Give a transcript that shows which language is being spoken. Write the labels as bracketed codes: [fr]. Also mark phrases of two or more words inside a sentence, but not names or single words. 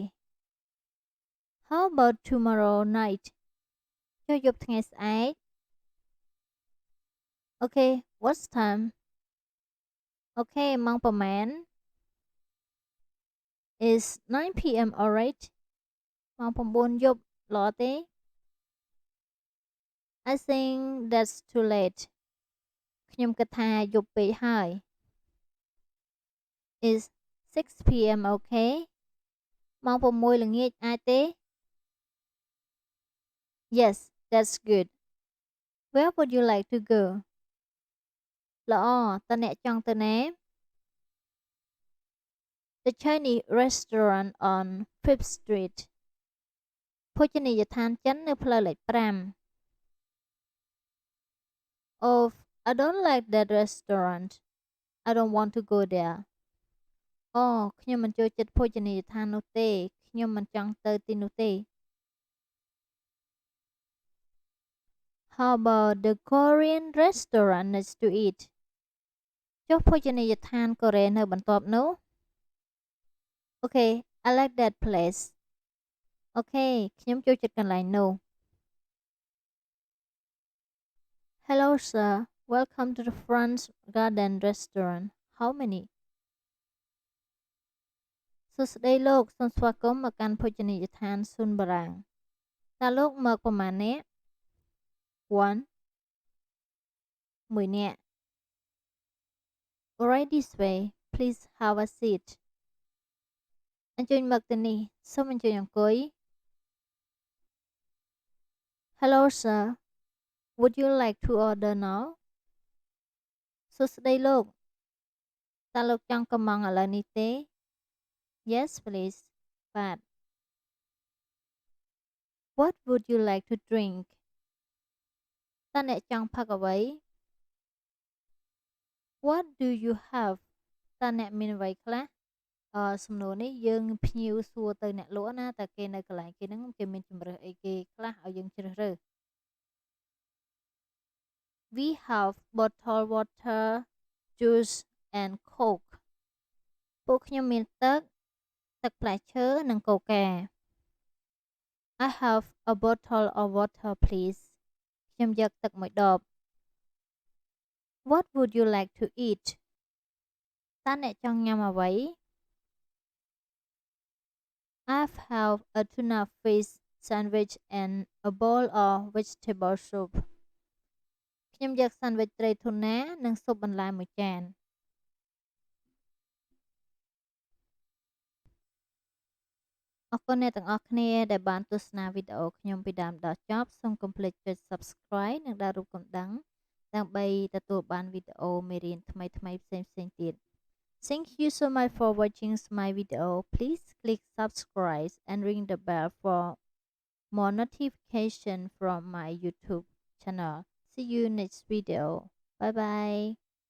[en] How about tomorrow night [km] ចុះយប់ថ្ងៃស្អែក [en] Okay what's time [km] អូខេម៉ោងប្រហែល [en] Is 9 p.m. alright [km] ម៉ោង9យប់ល្អទេ [en] I think that's too late [km] ខ្ញុំគិតថាយប់ពេកហើយ [en] Is 6 p.m. okay [km] ម៉ោង6ល្ងាចអាចទេ [en] Yes that's good Where would you like to go [km] ល្អតើអ្នកចង់ទៅណា [en] The Chinese restaurant on 5th Street [km] ភោជនីយដ្ឋានចិននៅផ្លូវលេខ5 [en] Oh I don't like that restaurant I don't want to go there [km] អូខ្ញុំមិនចូលចិត្តភោជនីយដ្ឋាននោះទេខ្ញុំមិនចង់ទៅទីនោះទេ [en] How about the Korean restaurant next to it [km] ចុះភោជនីយដ្ឋានកូរ៉េនៅបន្ទាប់នោះ [en] Okay I like that place [km] អូខេខ្ញុំចូលចិត្តកន្លែងនោះ [en] Hello sir welcome to the Front Garden restaurant How many [km] សួស្តីលោកសូមស្វាគមន៍មកកាន់ភោជនីយដ្ឋានស៊ុនបារាំងតើលោកមកប្រមាណនាក់ [en] one [km] មួយនាក់ [en] Alright this way please have a seat [km] អញ្ជើញមកទីនេះសូមអញ្ជើញអង្គុយ [en] Hello sir would you like to order now [km] សួស្តីលោកតើលោកចង់កម្មង់ឥឡូវនេះទេ [en] Yes please បាទ What would you like to drink [km] តើអ្នកចង់ផឹកអ្វី [en] What do you have [km] តើអ្នកមានអ្វីខ្លះសំណួរនេះយើងភ្ញៀវសួរទៅអ្នកលក់ណាតើគេនៅកន្លែងគេហ្នឹងគេមានជម្រើសអីគេខ្លះឲ្យយើងជ្រើសរើស [en] We have bottled water juice and coke [km] ពួកខ្ញុំមានទឹកផ្លែឈើនិងកូកា [en] I have a bottle of water please [km] ខ្ញុំយកទឹកមួយដប [en] What would you like to eat [km] តើអ្នកចង់ញ៉ាំអ្វី [en] I have a tuna fish sandwich and a bowl of vegetable soup [km] ខ្ញុំយក [en] sandwich [km] ត្រីធូណានិងស៊ុបបន្លែមួយចាន អរគុណអ្នកទាំងអស់គ្នាដែលបានទស្សនាវីដេអូខ្ញុំពីដើមដល់ចប់សូមកុំភ្លេចចុច Subscribe និងដាក់រូបកណ្ដឹងដើម្បីទទួលបានវីដេអូមេរៀនថ្មីៗផ្សេងៗទៀត [en] Thank you so much for watching my video. Please click subscribe and ring the bell for more notification from my YouTube channel. See you next video. Bye bye.